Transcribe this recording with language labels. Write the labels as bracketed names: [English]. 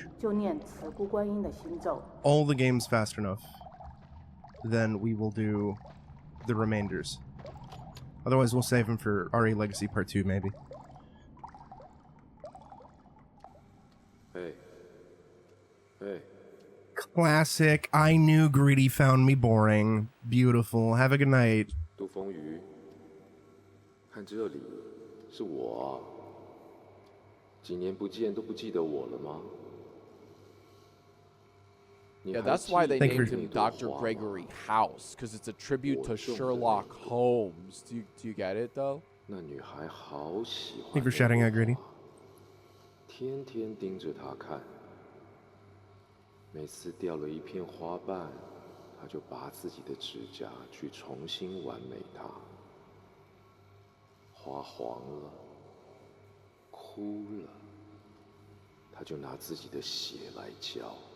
[Chinese] 情就念慈姑观音的心咒。 [English] all the games fast enough, then we will do the remainders. Otherwise, we'll save them for RE Legacy Part 2, maybe. Hey. Hey. Classic. I knew Greedy found me boring. Beautiful. Have a good night. [Chinese] 杜风雨，看这里，是我啊。几年不见都不记得我了吗？ [English] Yeah, that's why they named him Dr. Gregory House, because it's a tribute to Sherlock Holmes. Do you get it, though? [Chinese] 那女孩好喜欢。 [English] Thank you for shouting out, Greedy. [Chinese] 天天盯着她看，每次掉了一片花瓣，她就拔自己的指甲去重新完美它。花黄了，枯了，她就拿自己的血来浇。